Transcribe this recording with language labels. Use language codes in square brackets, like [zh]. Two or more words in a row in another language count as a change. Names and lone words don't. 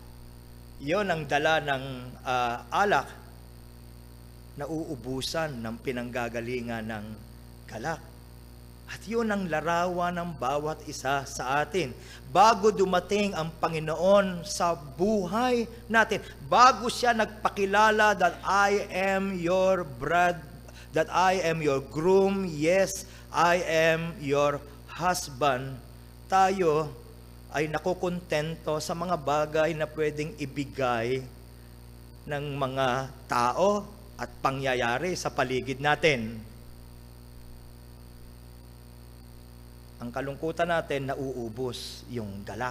[tl] Yon ang dala ng alak, nauubusan ng pinanggagalingan ng galak. At yun ang larawan ng bawat isa sa atin. Bago dumating ang Panginoon sa buhay natin, bago siya nagpakilala [en] that I am your bride, that I am your groom, yes, I am your husband, [tl] tayo ay nakukontento sa mga bagay na pwedeng ibigay ng mga tao at pangyayari sa paligid natin. Ang kalungkutan natin, nauubos yung galak.